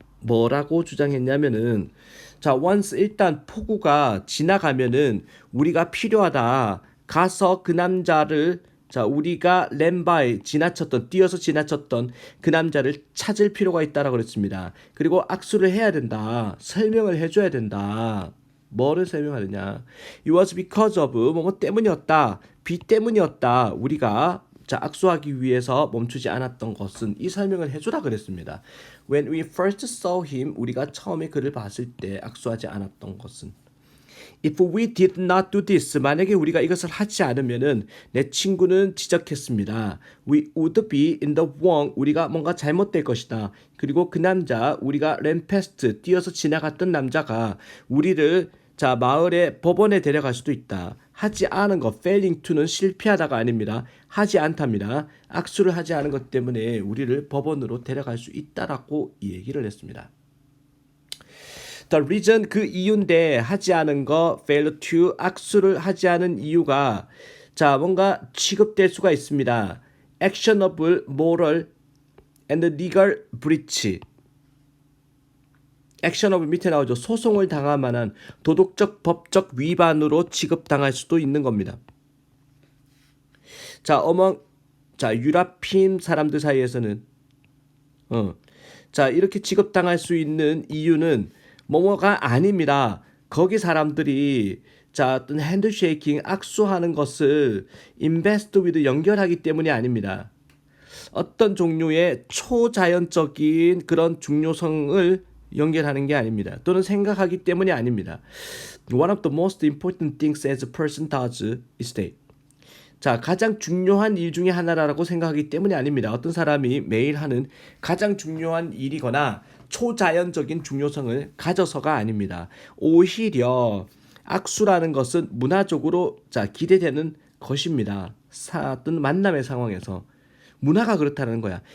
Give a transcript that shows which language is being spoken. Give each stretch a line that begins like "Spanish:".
Korean: 뭐라고 주장했냐면은 자 once 일단 폭우가 지나가면은 우리가 필요하다. 가서 그 남자를 자 우리가 램바에 지나쳤던 뛰어서 지나쳤던 그 남자를 찾을 필요가 있다라고 그랬습니다. 그리고 악수를 해야 된다. 설명을 해줘야 된다. 뭐를 설명하느냐?
English: It was because of
Korean: 뭐뭐 때문이었다. 비 때문이었다. 우리가 자 악수하기 위해서 멈추지 않았던 것은 이 설명을 해주라 그랬습니다.
English: When we first saw him
Korean: 우리가 처음에 그를 봤을 때 악수하지 않았던 것은
English: If we did not do this
Korean: 만약에 우리가 이것을 하지 않으면은 내 친구는 지적했습니다.
English: We would be in the wrong
Korean: 우리가 뭔가 잘못될 것이다. 그리고 그 남자 우리가 램페스트 뛰어서 지나갔던 남자가 우리를 자 마을의 법원에 데려갈 수도 있다. 하지 않은 것 failing to는 실패하다가 아닙니다. 하지 않답니다. 악수를 하지 않은 것 때문에 우리를 법원으로 데려갈 수 있다라고 이 얘기를 했습니다.
English: The reason
Korean: 그 이유인데 하지 않은 거 fail to 악수를 하지 않은 이유가 자 뭔가 취급될 수가 있습니다.
English: actionable, moral and legal breach
Korean: 액션업을 밑에 나오죠. 소송을 당할 만한 도덕적 법적 위반으로 취급당할 수도 있는 겁니다. 자, 자 유라핌 사람들 사이에서는 자 이렇게 취급당할 수 있는 이유는 뭐뭐가 아닙니다. 거기 사람들이 자 어떤 핸드쉐이킹 악수하는 것을
English: invest with
Korean: 연결하기 때문이 아닙니다. 어떤 종류의 초자연적인 그런 중요성을 연결하는 게 아닙니다. 또는 생각하기 때문이 아닙니다.
English: One of the most important things as a person does is that
Korean: 자 가장 중요한 일 중에 하나라고 생각하기 때문이 아닙니다. 어떤 사람이 매일 하는 가장 중요한 일이거나 초자연적인 중요성을 가져서가 아닙니다. 오히려 악수라는 것은 문화적으로 자 기대되는 것입니다. 어떤 만남의 상황에서 문화가 그렇다는 거야.